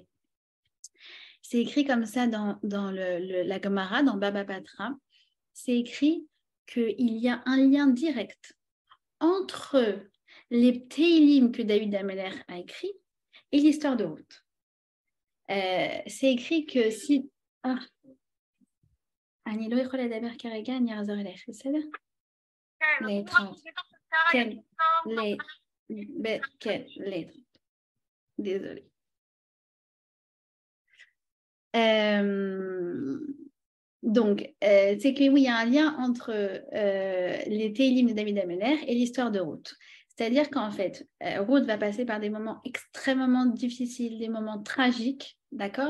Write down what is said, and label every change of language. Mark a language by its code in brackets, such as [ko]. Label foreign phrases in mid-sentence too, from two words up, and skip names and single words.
[fr] C'est écrit comme ça dans la Gemara, dans Baba Batra. C'est écrit qu'il y a un lien direct entre les Teilim que David Améler a écrit et l'histoire de Ruth. C'est écrit que si... [he] אני לא יכולה לדבר כרגע, אני אחזור אליך, בסדר? להתראות. כן, להתראות. [fr] Désolée. Donc, c'est que oui, il y a un lien entre les Teilim de David Améler et l'histoire de Ruth. C'est-à-dire qu'en fait, Ruth va passer par des moments extrêmement difficiles, des moments tragiques, d'accord?